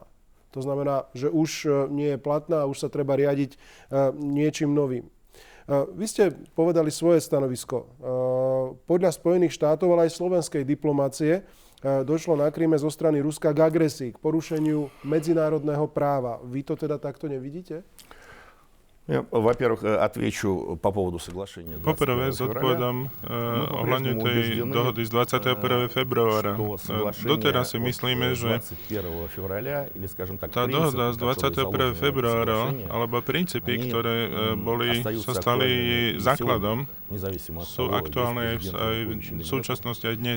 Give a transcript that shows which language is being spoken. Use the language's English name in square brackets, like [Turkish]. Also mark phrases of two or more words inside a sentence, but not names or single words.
[Slovak] To znamená, že už nie je platná a už sa treba riadiť niečím novým. Vy ste povedali svoje stanovisko. Podľa Spojených štátov, ale aj slovenskej diplomácie došlo na Kryme zo strany Ruska k agresii, k porušeniu medzinárodného práva. Vy to teda takto nevidíte? [Russian] Я, во-первых, отвечу по поводу соглашения 21 [Slovak] Poprvé zodpovedám ohľadne tej dohody z 21. februára. Doteraz si myslíme, že tá dohoda z 21. februára, alebo princípy, ktoré sa stali základom, sú aktuálne aj v súčasnosti aj dnes.